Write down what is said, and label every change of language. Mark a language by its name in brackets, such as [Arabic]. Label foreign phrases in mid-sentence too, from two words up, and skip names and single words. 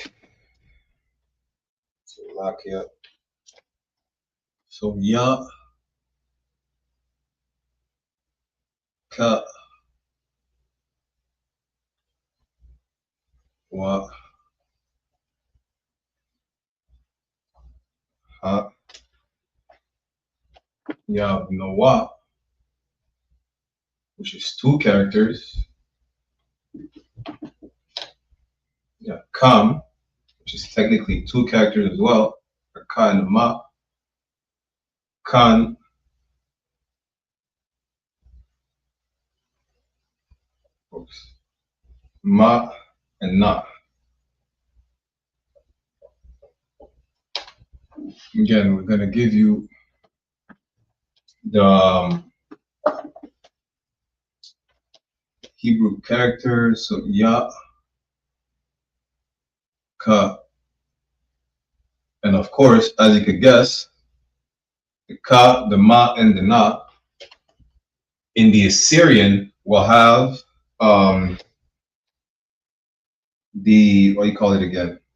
[English] so lock here. So ya, ka, Wa. Ha. You have Nawa, which is 2 characters. You have Kam, which is technically 2 characters as well. Ka and Ma. Kan. Oops. Ma and Na. Again, we're going to give you the Hebrew characters. So Ya, Ka, and of course, as you could guess, the Ka, the Ma, and the Na in the Assyrian will have the, what do you call it again?